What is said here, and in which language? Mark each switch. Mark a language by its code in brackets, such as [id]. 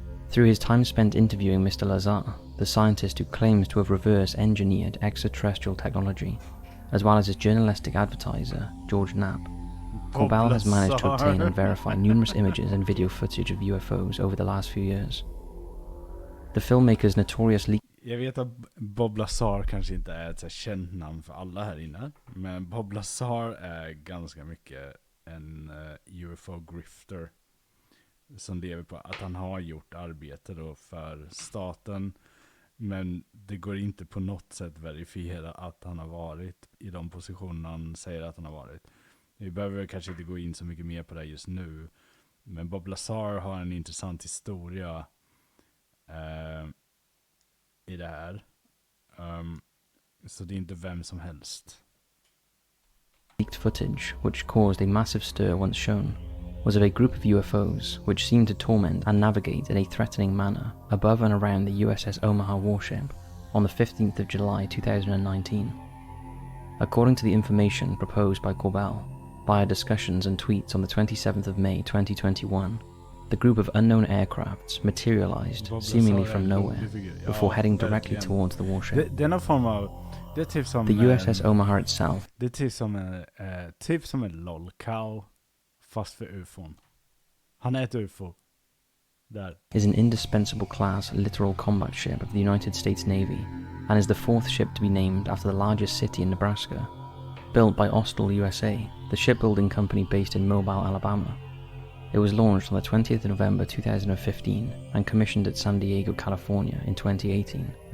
[en] Through his time spent interviewing Mr. Lazar, the scientist who claims to have reverse-engineered extraterrestrial technology, as well as his journalistic advertiser, George Knapp, Corbell has managed to obtain and verify numerous images and video footage of UFOs over the last few years. The filmmaker's notorious leak. [sv] Jag vet att Bob Lazar kanske inte är ett så känt namn för alla här inne, men Bob Lazar är ganska mycket en UFO-grifter som lever på att han har gjort arbete då för staten, men det går inte på något sätt verifiera att han har varit i de positioner han säger att han har varit. Vi behöver kanske inte gå in så mycket mer på det just nu, men Bob Lazar har en intressant historia i det här. Så det är inte vem som helst. [en] Leaked footage, which caused a massive stir once shown, was of a group of UFOs which seemed to torment and navigate in a threatening manner above and around the USS Omaha warship on the 15th of July 2019. According to the information proposed by Corbell, via discussions and tweets on the 27th of May 2021, the group of unknown aircrafts materialized seemingly from nowhere before heading directly towards the warship. [sv] Det är någon form av, det är typ som [en] the USS Omaha itself. [sv] Det är typ som en lolcow fast för UFOn. Han är ett UFO. Där. [en] Is an indispensable class littoral combat ship of the United States Navy and is the fourth ship to be named after the largest city in Nebraska. Built by Austal USA, the shipbuilding company based in Mobile, Alabama. It was launched on the 20th of November 2015 and commissioned at San Diego, California in 2018.